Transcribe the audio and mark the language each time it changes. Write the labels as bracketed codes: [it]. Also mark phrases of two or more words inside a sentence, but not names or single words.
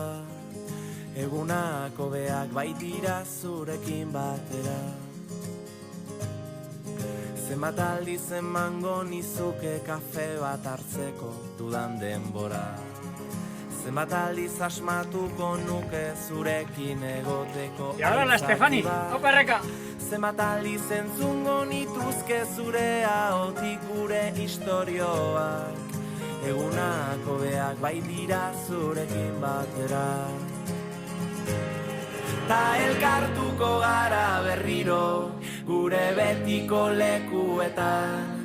[eu] Egunak hobeak baitira zurekin batera. Zenbat aldiz emango nizuke kafe bat hartzeko dudan denbora. Zenbat aldiz asmatuko nuke zurekin egoteko. [es] Y ahora la Estefani, aupa Erreka! [eu] Zenbat aldiz entzungo nituzke zure ahotik gure istorioak. Egunak hobeak baitira zurekin batera. Ta elkartuko gara berriro gure betiko lekuetan.